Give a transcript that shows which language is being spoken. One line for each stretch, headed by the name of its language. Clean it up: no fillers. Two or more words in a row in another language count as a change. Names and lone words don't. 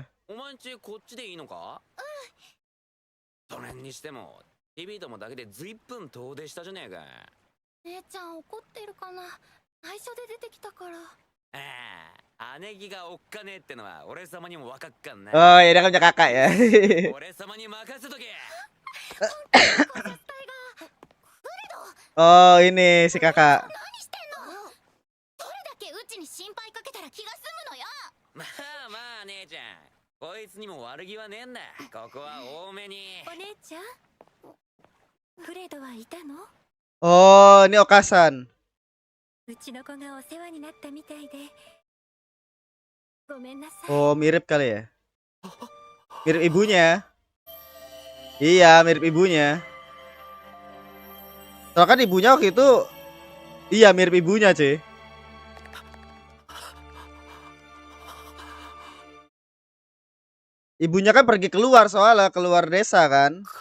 Japanese: お前んちこっちでいいのか？それにしてもテビーどもだけでずいぶん遠出したじゃねえか。姉ちゃん怒ってるかな？内緒で出てきたから。ああ、姉貴がおっかねえってのは俺様にもわかっかんな。
Indonesian: Oh, ya dia kan punya kakak ya.
Japanese: 俺様に任せとけ。
Indonesian: Oh, ini si kakak.
Japanese: 何してんの？どれだけうちに心配かけたら気が済むのよ。まあまあ姉ちゃん、こいつにも悪気はねえんだ。ここは多めに。お姉ちゃん、フレドはいたの？
Indonesian: Oh, ini Okasan.
Japanese: うちの子がお世話になったみたいで。ごめんなさい。
Indonesian: Oh, mirip kali ya? Mirip ibunya. Iya, mirip ibunya. Soalnya kan ibunya waktu itu, iya mirip ibunya cuy. Ibunya kan pergi keluar soalnya, keluar desa kan.